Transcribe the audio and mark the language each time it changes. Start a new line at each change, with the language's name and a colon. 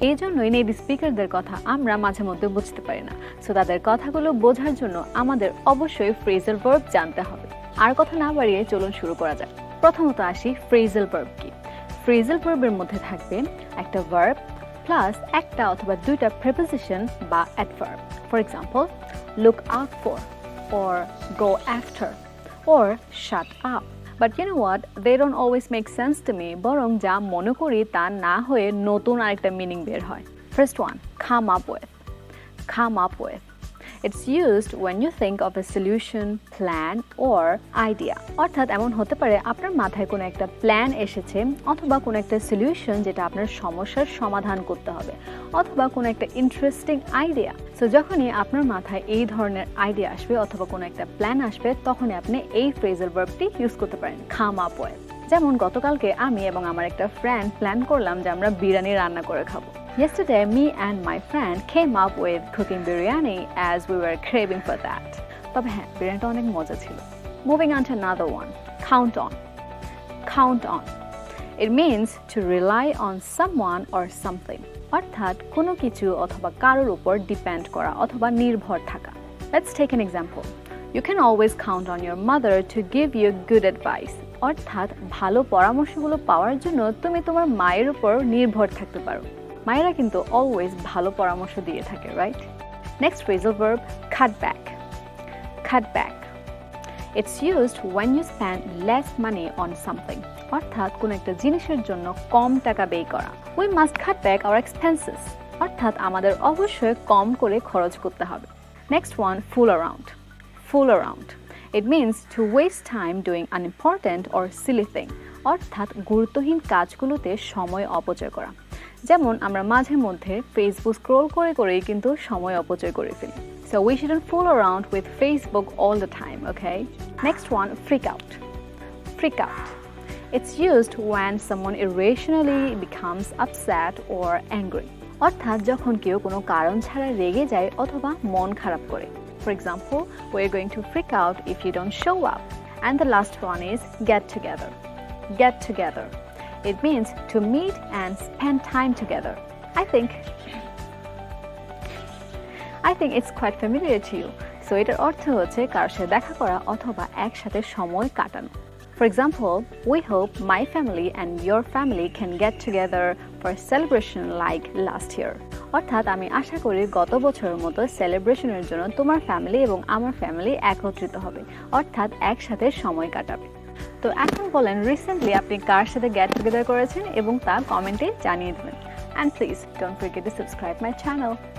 Bangla: এই জন্যই native speakerদের কথা আমরা মাঝে মধ্যে বুঝতে পারি না। সো তাদের কথাগুলো বোঝার জন্য আমাদের অবশ্যই phrasal verb জানতে হবে। আর কথা না বাড়িয়ে চলুন শুরু করা যাক। প্রথমত আসি phrasal verb কি। phrasal verb এর মধ্যে থাকবে একটা verb প্লাস একটা অথবা দুইটা preposition বা adverb.
English: For example, look out for or go after or shut up. But you know what? They don't always make sense to me.
Bangla: বরং যা মনে করি তা না হয়ে নতুন আরেকটা মিনিং বের হয়।
English: First one, come up with. Come up with. It's used when you think of a solution, plan or idea.
Bangla: অর্থাৎ এমন হতে পারে আপনার মাথায় কোনো একটা প্ল্যান এসেছে অথবা কোনো একটা সলিউশন যেটা আপনার সমস্যার সমাধান করতে হবে অথবা কোনো একটা ইন্টারেস্টিং আইডিয়া। সো যখনই আপনার মাথায় এই ধরনের আইডিয়া আসবে অথবা কোনো একটা প্ল্যান আসবে তখনই আপনি এই ফ্রেজাল ভার্বটি ইউজ করতে পারেন, come up with. যেমন গতকালকে আমি এবং আমার একটা ফ্রেন্ড প্ল্যান করলাম যে আমরা বিরিয়ানি রান্না করে খাবো।
English: Yesterday, me and my friend came up with cooking biryani as we were craving for that.
Bangla: তবে হ্যাঁ, বিরিয়ানিটা অনেক মজা ছিল।
English: Moving on to another one, count on. Count on. It means to rely on someone or something.
Bangla: অর্থাৎ কোনো কিছু অথবা কারোর উপর ডিপেন্ড করা অথবা নির্ভর থাকা।
English: Let's take an example. You can always count on your mother to give you good advice.
Bangla: অর্থাৎ ভালো পরামর্শগুলো পাওয়ার জন্য তুমি তোমার মায়ের উপর নির্ভর থাকতে পারো। মায়েরা কিন্তু অলওয়েজ ভালো পরামর্শ দিয়ে থাকে, right?
English: Next phrasal verb, cut back. Cut back. It's used when you spend less money on something.
Bangla: অর্থাৎ কোনো একটা জিনিসের জন্য কম টাকা ব্যয় করা।
English: We must cut back our expenses.
Bangla: অর্থাৎ আমাদের অবশ্যই কম করে খরচ করতে হবে।
English: Next one, fool around. Fool around. It means to waste time doing unimportant or silly thing.
Bangla: অর্থাৎ গুরুত্বহীন কাজগুলোতে সময় অপচয় করা। যেমন আমরা মাঝে মধ্যে ফেসবুক স্ক্রল করে করেই কিন্তু সময় অপচয় করে ফেলি।
English: So we shouldn't fool around with Facebook all the time, okay? Next one, freak out. Freak out. It's used when someone irrationally becomes upset or angry.
Bangla: অর্থাৎ যখন কেউ কোনো কারণ ছাড়া রেগে যায় অথবা মন খারাপ করে।
English: For example, we're going to freak out if you don't show up. And the last one is get together. Get together. It means to meet and spend time together. I think it's quite familiar to you.
Bangla: So এটার অর্থ হচ্ছে কারোর সাথে দেখা করা অথবা একসাথে সময় কাটানো।
English: For example, we hope my family and your family can get together for a celebration like last year.
Bangla: অর্থাৎ আমি আশা করি গত বছরের মতো সেলিব্রেশনের জন্য তোমার ফ্যামিলি এবং আমার ফ্যামিলি একত্রিত হবে অর্থাৎ একসাথে সময় কাটাবে। তো এখন বলেন রিসেন্টলি আপনি কার সাথে গেট টুগেদার করেছেন এবং তা কমেন্টে জানিয়ে দেবেন।
English: And please don't forget to subscribe my channel.